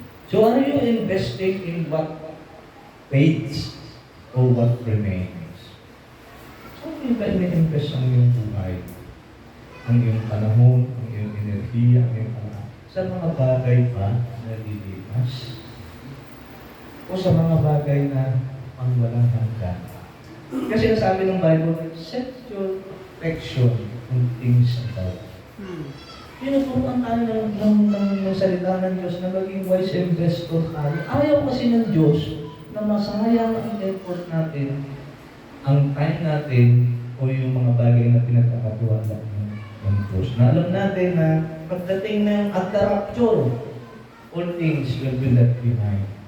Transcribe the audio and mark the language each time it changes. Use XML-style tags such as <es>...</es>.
<en>So are you investing in what fades or what remains?</en> <tl>So hindi ba ini-invest ang iyong buhay? Ang iyong panahon, ang iyong enerhiya, ang iyong sa mga bagay pa na lilipas? O sa mga bagay na ang walang hanggan? Kasi nasabi ng Bible,</tl> <en>set your affection on things above.</en> <tl>Tinuturuan tayo ng salita ng Diyos na maging wise investor tayo. Ayaw kasi ng Diyos na masayang ang effort natin, ang time natin, o yung mga bagay na pinagkakatiwala ng Diyos. Na alam natin na pagdating ng</tl> <en>at the rapture, all things will be left behind.</en>